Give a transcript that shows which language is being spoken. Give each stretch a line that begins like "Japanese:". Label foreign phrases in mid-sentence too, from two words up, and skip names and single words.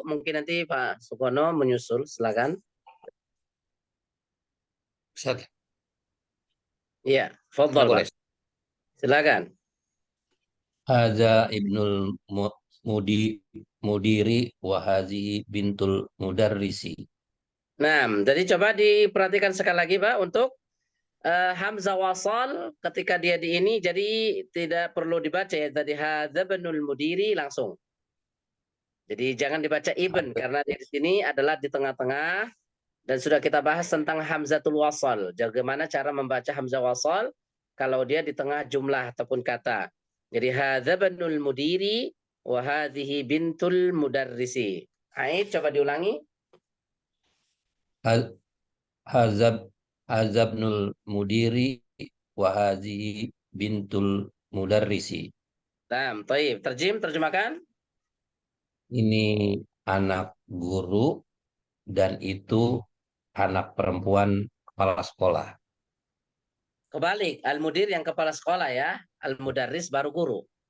Indonesian: Mungkin nanti Pak Sukono menyusul. Silakan. Ustadz, Iya, fadhal Pak. Silakan.
Arabic: هذا ابن المدير وهذه بنت المدرس.
Indonesian: Nah, jadi coba diperhatikan sekali lagi Pak untuk
Arabic: همزة الوصل
Indonesian: ketika dia di ini jadi tidak perlu dibaca ya tadi
Arabic: هذا ابن المدير
Indonesian: langsung. Jadi jangan dibaca ibn karena di sini adalah di tengah-tengah dan sudah kita bahas tentang
Arabic: همزة الوصل.
Indonesian: Bagaimana cara membaca
Arabic: همزة الوصل
Indonesian: kalau dia di tengah jumlah ataupun kata.
Arabic: Jadi هذا ابن المدير وهذه بنت المدرس.
Indonesian: Aid coba diulangi.
Arabic: هذا ابن المدير وهذه بنت المدرس. تم، طيب. Terjemahkan.
Indonesian: Ini anak guru dan itu anak perempuan kepala sekolah. Kebalik, al-mudir yang kepala sekolah ya, al-mudarris baru guru.